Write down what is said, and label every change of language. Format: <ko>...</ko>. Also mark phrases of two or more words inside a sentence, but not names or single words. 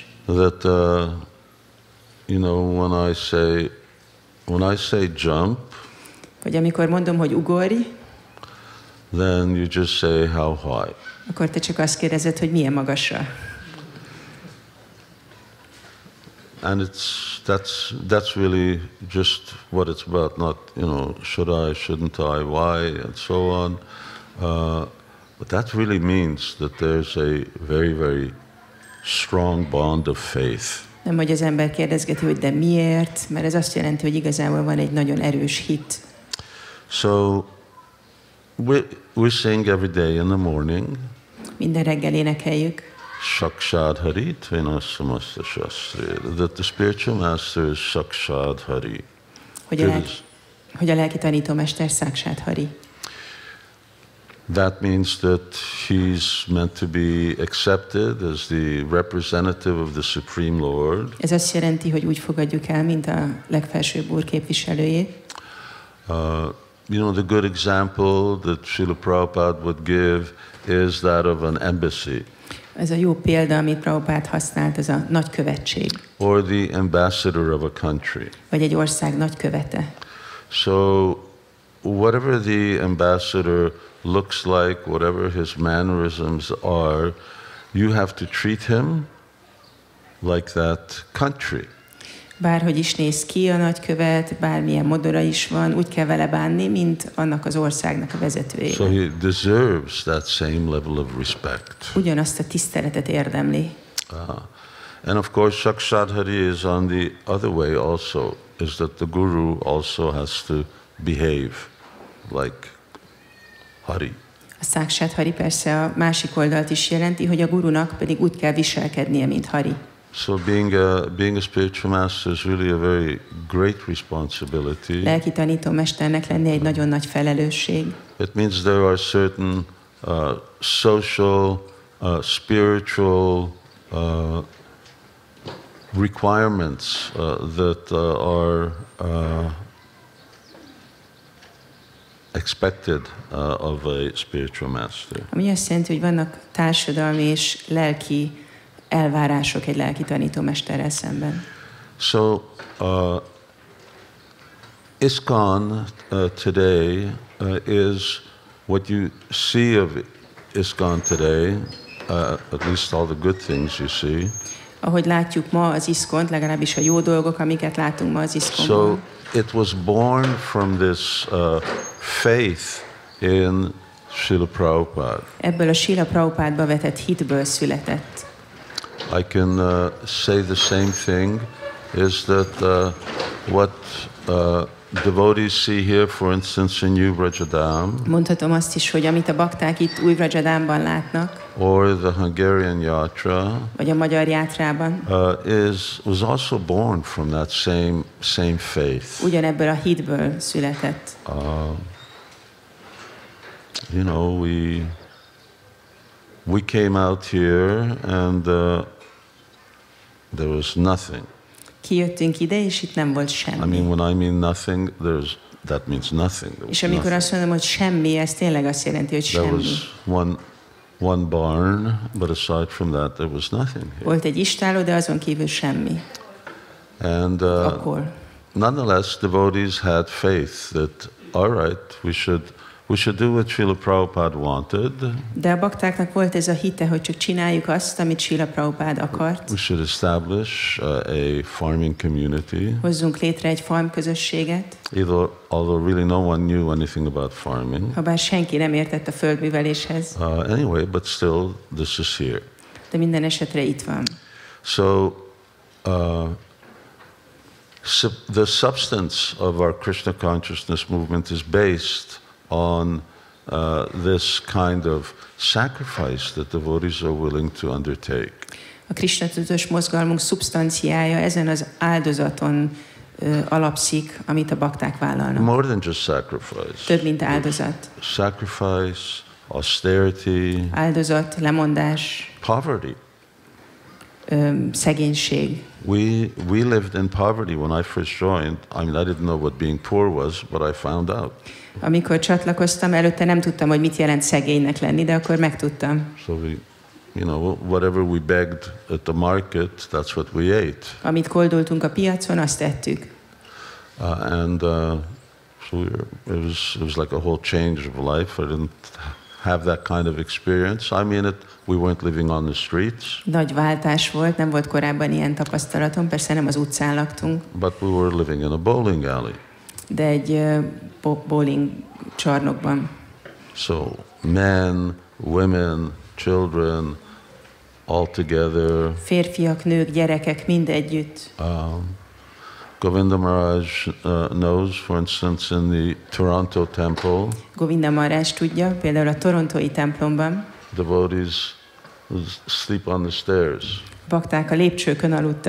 <en>That when I say jump,</en> <hu>hogy amikor mondom, hogy ugorj,</hu> <en>then you just say how high.</en> <hu>Akkor te csak azt kérdezed, hogy milyen magasra.</hu> <en>And that's really just what it's about. Not, should I, shouldn't I, why, and so on. But that really means that there's a very, very strong bond of faith.</en> <hu>Nem, hogy az ember kérdezgeti, hogy de miért, mert ez azt jelenti, hogy igazából van egy nagyon erős hit.</hu> <en>So we sing every day in the morning.</en> <hu>Minden reggel énekeljük.</hu> <sa>Sakshat Hari Tvena Samasta Shastri.</sa> <en>That the spiritual master is</en> <sa>Sakshat Hari.</sa> <hu>Hogy a lelki tanítómester</hu> <sa>Sakshat Hari.</sa> <en>That means that he's meant to be accepted as the representative of the Supreme Lord.</en> <hu>Ez azt jelenti, hogy úgy fogadjuk el, mint a legfelsőbb úr képviselőjét.</hu> <en>The good example that Srila Prabhupada would give is that of an embassy.</en> <hu>Ez a jó példa, amit Prabhupád használt, ez a nagykövetség.</hu> <en>Or the ambassador of a country.</en> <hu>Vagy egy ország nagykövete.</hu> <en>So whatever the ambassador looks like, whatever his mannerisms are, you have to treat him like that country.</en> <hu>Bárhogy is néz ki a nagykövet, bármilyen modora is van, úgy kell vele bánni, mint annak az országnak a vezetőjével.</hu> <en>So he deserves that same level of respect.</en> <hu>Ugyanazt a tiszteletet érdemli.</hu> <en>And of course,</en> <sa>Sakshat Hari</sa> <en>is on the other way also, is that the Guru also has to behave like Hari.</en> <hu>A</hu> <sa>Sakshat Hari</sa> <hu>persze a másik oldalt is jelenti, hogy a gurunak pedig úgy kell viselkednie, mint Hari.</hu> <en>So being a spiritual master is really a very great responsibility.</en> <hu>Lelki tanítómesternek lenni egy nagyon nagy felelősség.</hu> <en>It means there are certain social, spiritual requirements that are expected of a spiritual master.</en> <hu>Ami azt jelenti, hogy vannak társadalmi és lelki elvárások egy lelki tanítómesterrel szemben.</hu> <en>So, ISKCON today is what you see of ISKCON today, at least all the good things you see.</en> <hu>Ahogy látjuk ma az ISKCON-t, legalábbis a jó dolgok, amiket látunk ma az ISKCON-ban.</hu> <en>So, it was born from this faith in Srila Prabhupada.</en> <hu>Ebből a Srila Prabhupádba vetett hitből született.</hu> <en>I can say the same thing, is that what devotees see here, for instance, in New Vrajadam,</en> <hu>mondhatom azt is, hogy amit a bakták itt Új Vrajadamban látnak,</hu> <en>or the Hungarian Yatra,</en> <hu>vagy a magyar játrában,</hu> <en>was also born from that same faith.</en> <hu>Ugyanebből a hitből született.</hu> <en>We came out here and there was nothing.</en> <hu>Kijöttünk ide, és itt nem volt semmi.</hu> <en>I mean, when I mean nothing, that means nothing.</en> <hu>És amikor azt mondom, hogy semmi, ez tényleg azt jelenti, hogy semmi.</hu> <en>There was one barn, but aside from that, there was nothing here.</en> <hu>Volt egy istáló, de azon kívül semmi.</hu> <en>And</en> <hu>akkor.</hu> <en>Nonetheless, devotees had faith that, all right, we should do what Srila Prabhupada wanted.</en> <hu>De a baktáknak volt ez a hite, hogy csak csináljuk azt, amit Srila Prabhupada akart.</hu> <en>We should establish a farming community.</en> <hu>Hozzunk létre egy farm közösséget.</hu> <en>Although really no one knew anything about farming.</en> <hu>Habár senki nem értett a földműveléshez.</hu> <en>Anyway, but still, this is here.</en> <hu>De minden esetre itt van.</hu> <en>So, the substance of our Krishna consciousness movement is based on this kind of sacrifice that devotees are willing to undertake.</en> <hu>A Krishna tudatos mozgalmunk szubstanciája ezen az áldozaton alapszik, amit a bakták vállalnak.</hu> <en>More than just sacrifice.</en> <hu>Több, mint áldozat.</hu> <en>Sacrifice, austerity,</en> <hu>áldozat, lemondás,</hu> <en>poverty.</en> <hu>Szegénység.</hu> <en>We lived in poverty when I first joined. I mean, I didn't know what being poor was, but I found out.</en> <hu>Amikor csatlakoztam, előtte nem tudtam, hogy mit jelent szegénynek lenni, de akkor megtudtam.</hu> <en>So whatever we begged at the market, that's what we ate.</en> <hu>Amit koldultunk a piacon, azt ettük.</hu> <en>So it was like a whole change of life. have that kind of experience. I mean, we weren't living on the streets.</en> <hu>Nagy váltás volt, nem volt korábban ilyen tapasztalatom, persze nem az utcán laktunk.</hu> <en>But we were living in a bowling alley.</en> <hu>De egy bowling csarnokban.</hu> <en>So men, women, children, all together.</en> <hu>Férfiak, nők, gyerekek, mind együtt.</hu> <en>Govinda Maharaj knows, for instance, in the Toronto temple.</en> <hu>Govinda Maharaj tudja, például a torontói templomban.</hu> <en>Devotees sleep on the stairs.</en> <hu>Bakták a lépcsőkön aludtak.</hu>